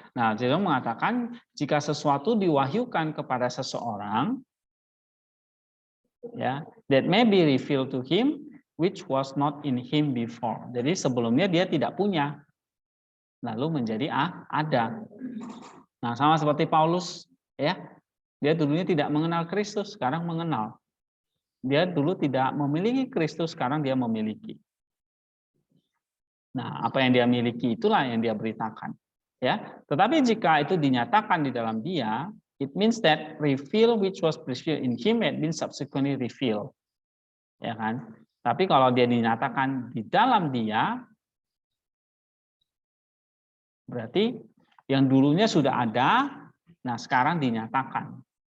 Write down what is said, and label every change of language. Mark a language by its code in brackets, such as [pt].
[id] Nah, Zero mengatakan jika sesuatu diwahyukan kepada seseorang, ya, [en] that may be revealed to him which was not in him before. [id] Jadi sebelumnya dia tidak punya, lalu menjadi ada. Nah, sama seperti Paulus, ya, dia dulunya tidak mengenal Kristus, sekarang mengenal. Dia dulu tidak memiliki Kristus, sekarang dia memiliki. Nah, apa yang dia miliki itulah yang dia beritakan, ya. Tetapi jika itu dinyatakan di dalam dia, [en] it means that reveal which was revealed in him had been subsequently revealed, [id] ya kan? Tapi kalau dia dinyatakan di dalam dia, berarti yang dulunya sudah ada, nah sekarang dinyatakan.